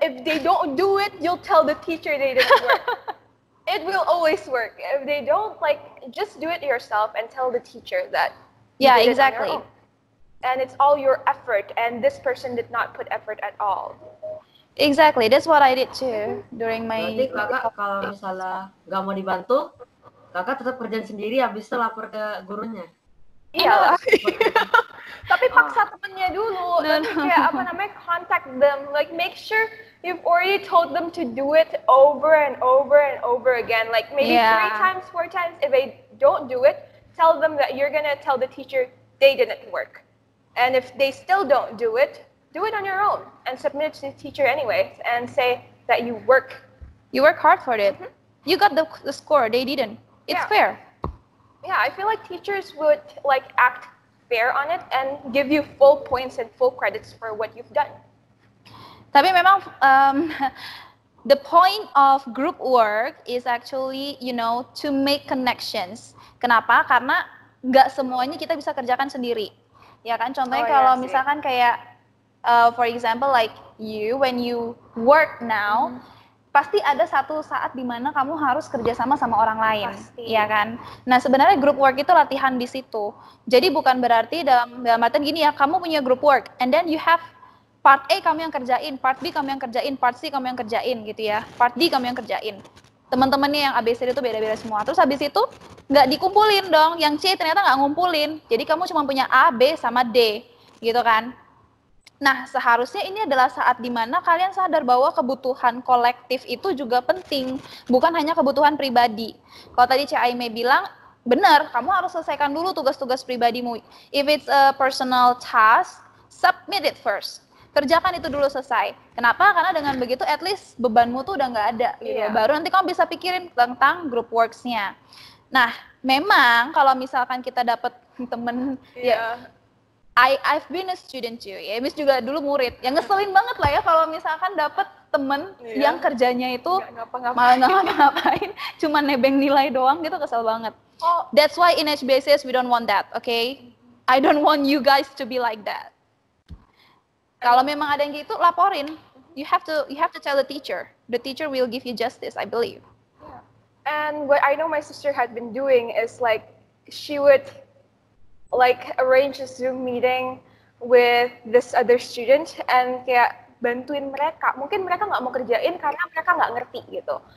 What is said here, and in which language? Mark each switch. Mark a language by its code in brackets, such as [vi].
[en] If they don't do it, you'll tell the teacher they didn't work. It will always work. If they don't, like, just do it yourself and tell the teacher that you Yeah, did it on your exactly. own. And it's all your effort, and this person did not put effort at all. Exactly, that's what I did too during my. [id] Berarti kakak kalau misalnya nggak mau dibantu, kakak tetap kerjain sendiri habis itu lapor ke gurunya. Iya. Tapi paksa temennya dulu. [en] No, [id] Nanti [en] no. [id] kayak apa namanya, contact them. [en] Like, make sure you've already told them to do it over and over and over again. Like, maybe Yeah. 3 times, 4 times. If they don't do it, tell them that you're gonna tell the teacher they didn't work. And if they still don't do it on your own and submit it to the teacher anyway and say that you work. You work hard for it. You got the score. They didn't. It's Yeah. fair. Yeah, I feel like teachers would like act fair on it and give you full points and full credits for what you've done. [id] Tapi memang [en] the point of group work is actually, to make connections. [id] Kenapa? Karena nggak semuanya kita bisa kerjakan sendiri. Ya kan? Contohnya Oh, kalau iya sih. misalkan kayak, [en] for example, like when you work now, [id] pasti ada satu saat di mana kamu harus kerjasama sama orang lain, Pasti. ya kan? Nah, sebenarnya group work itu latihan di situ. Jadi bukan berarti dalam artian gini ya, kamu punya group work, [en] and then you have part A [id] kamu yang kerjain, part B kamu yang kerjain, part C kamu yang kerjain gitu ya, part D kamu yang kerjain. Teman-temannya yang ABCD itu beda-beda semua. Terus habis itu nggak dikumpulin dong, yang C ternyata nggak ngumpulin. Jadi kamu cuma punya A, B, sama D, gitu kan? Nah, seharusnya ini adalah saat dimana kalian sadar bahwa kebutuhan kolektif itu juga penting, bukan hanya kebutuhan pribadi. Kalau tadi Cik Aime bilang, benar, kamu harus selesaikan dulu tugas-tugas pribadimu. If it's a personal task, submit it first. Kerjakan itu dulu selesai. Kenapa? Karena dengan begitu at least bebanmu tuh udah nggak ada. Gitu. Iya. Baru nanti kamu bisa pikirin tentang group works-nya. Nah, memang kalau misalkan kita dapat temen, ya [en] I've been a student too, [id] ya, Miss juga dulu murid. Yang ngeselin banget lah ya kalau misalkan dapet temen Iya. yang kerjanya itu Nggak ngapa-ngapain. malah nggak ngapa-ngapain, cuma nebeng nilai doang gitu, kesel banget. Oh, [en] That's why in HBCS we don't want that, okay? I don't want you guys to be like that. [id] Kalau memang ada yang gitu, laporin. [en] You have to tell the teacher. The teacher will give you justice, I believe. and what I know my sister had been doing is like she would like arrange a Zoom meeting with this other student and [id] kayak bantuin mereka. Mungkin mereka nggak mau kerjain karena mereka nggak ngerti gitu.